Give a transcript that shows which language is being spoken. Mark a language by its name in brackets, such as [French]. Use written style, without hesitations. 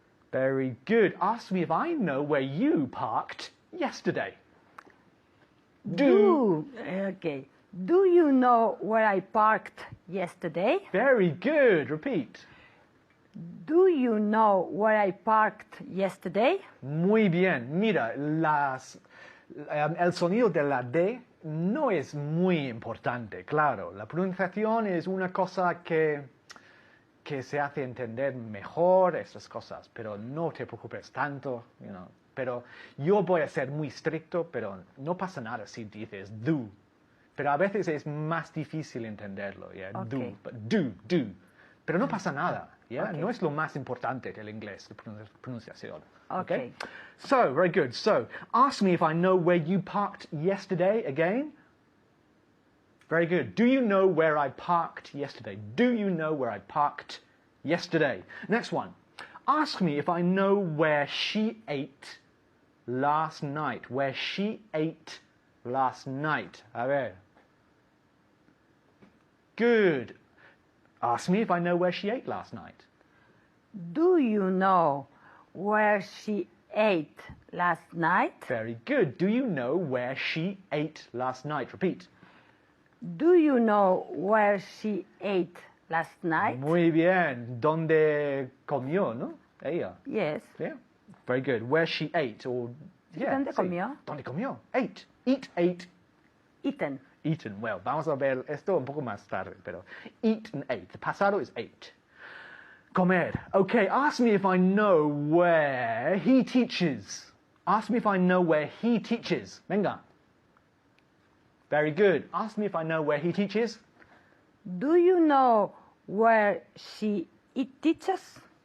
[English] Very good. Ask me if I know where you parked yesterday. Okay. Do you know where I parked yesterday? Very good. Repeat. Do you know where I parked yesterday? [Spanish] Muy bien. Mira, el sonido de la D no es muy importante, claro. La pronunciación es una cosa que se hace entender mejor, esas cosas, pero no te preocupes tanto, [English] you know. [Spanish] Pero yo voy a ser muy estricto, pero no pasa nada si dices do. Pero a veces es más difícil entenderlo, yeah? [English] Okay. [Spanish] Do. Pero no pasa nada, yeah? [English] Okay. [Spanish] No es lo más importante del inglés, la pronunciación. [English] Okay. So, very good. So, ask me if I know where you parked yesterday again. Very good. Do you know where I parked yesterday? Do you know where I parked yesterday? Next one. Ask me if I know where she ate last night. Where she ate last night. [Spanish] A ver. [English] Good. Ask me if I know where she ate last night. Do you know where she ate last night? Very good. Do you know where she ate last night? Repeat. Do you know where she ate last night? [Spanish] Muy bien. ¿Dónde comió, no? Ella. [English] Yes. Yeah. Very good. Where she ate, or yeah. [Spanish] ¿Dónde sí. comió? ¿Dónde comió? [English] Ate. Eat, ate. Eaten. Eaten. [Spanish] Well, vamos a ver esto un poco más tarde, pero [English] eat and ate. The pasado is ate. Comer. Okay, ask me if I know where he teaches. Ask me if I know where he teaches. Venga. Very good. Ask me if I know where he teaches. Do you know where it teaches?